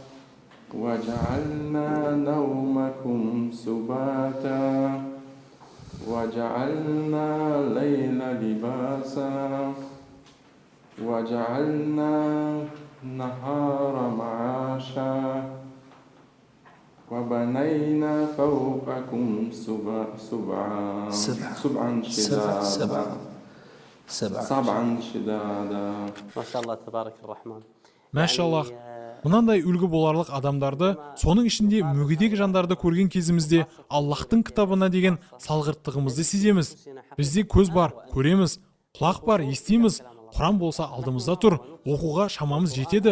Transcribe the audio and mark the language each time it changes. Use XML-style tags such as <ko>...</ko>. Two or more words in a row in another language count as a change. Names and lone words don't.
<ar>وجعلنا نومكم سباتا وجعلنا الليل لباسا وجعلنا النهار معاشا وبنينا فوقكم سبعا شدادا. ما شاء الله تبارك الرحمن.</ar> <kk>Мәшаллах, мынандай үлгі боларлық адамдарды, соның ішінде мүгедек жандарды көрген кезімізде Аллахтың кітабына деген салғырттығымызды сеземіз. Бізде көз бар, көреміз, құлақ бар, естиміз. Құран болса алдымызда тұр, оқуға шамамыз жетеді.</kk>